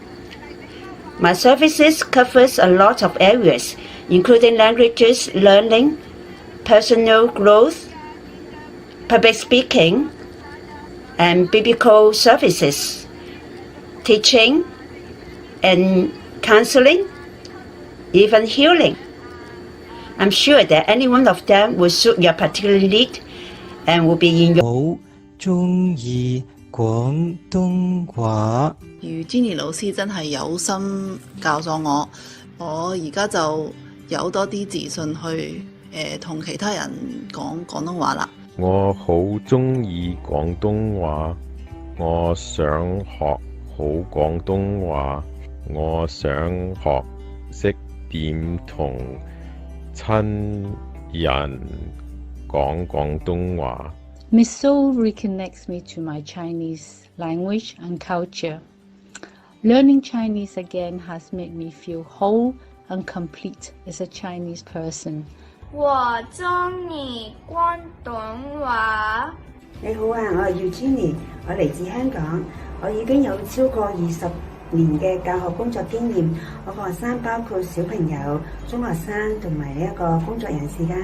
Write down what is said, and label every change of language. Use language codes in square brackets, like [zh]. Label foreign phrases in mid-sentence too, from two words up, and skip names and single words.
[en] My services covers a lot of areas, including languages learning, personal growth, public speaking, and biblical services, teaching and counseling, even healing. I'm sure that any one of them will suit your particular need and will be in your... [yue] 好鍾意廣東話。如 Jenny 老師真係有心教咗我，我而家就有多啲自信去同其他人講廣東話啦。我好鍾意廣東話，我想學好廣東話，我想學識點同親人講廣東話。 [en] Ms So reconnects me to my Chinese language and culture. Learning Chinese again has made me feel whole and complete as a Chinese person. [yue] 我中意廣東話。你好啊，我係Jenny，我嚟自香港，我已經有超過20年嘅教學工作經驗。我個學生包括小朋友、中學生同埋呢一個工作人士㗎。